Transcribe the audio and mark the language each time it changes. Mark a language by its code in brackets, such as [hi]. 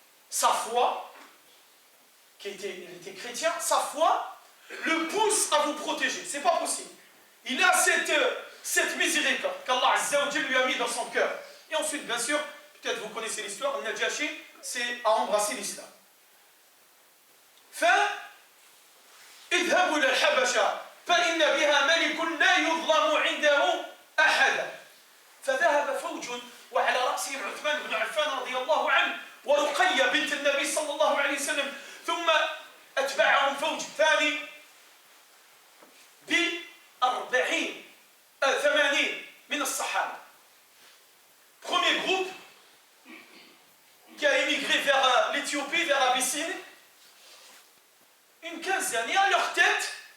[fr] Sa foi, il était chrétien, sa foi le pousse à vous protéger. C'est pas possible. Il a cette miséricorde qu'Allah Azza wa Jalla lui a mis dans son cœur. Et ensuite, bien sûr, peut-être vous connaissez l'histoire, le Najashi, c'est à embrasser l'islam. [ar] اذهبوا إلى الحبشة فإن بها ملك لا يظلم عنده أحدا. فذهب فوج وعلى رأسهم عثمان بن عفان رضي الله عنه ورقية بنت النبي صلى الله عليه وسلم، ثم أتبعهم فوج ثاني ب80 من الصحابة. [fr] Premier groupe qui a émigré vers l'Éthiopie, vers l'Abyssinie, une quinzaine, et à leur tête,